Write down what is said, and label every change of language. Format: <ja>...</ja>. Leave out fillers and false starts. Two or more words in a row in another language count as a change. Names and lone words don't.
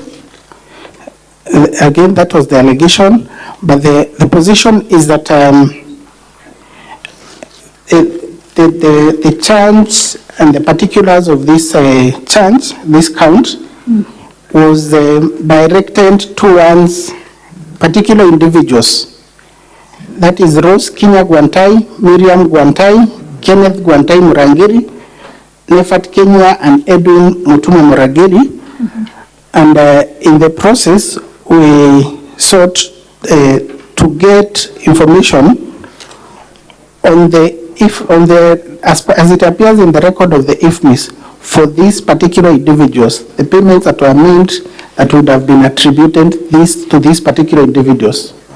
<en>Again, that was the allegation, but the position is that the charge and the particulars of this charge, this count, was directed towards particular individuals. That is Rose Kinya Gwantai, Miriam Gwantai, Kenneth Gwantai Murangiri, Nefat Kenya, and Edwin Mutuma Murangiri. And in the process, we sought to get information on as it appears in the record of the IFMIS for these particular individuals, the payments that were made that would have been attributed to these particular individuals.</en>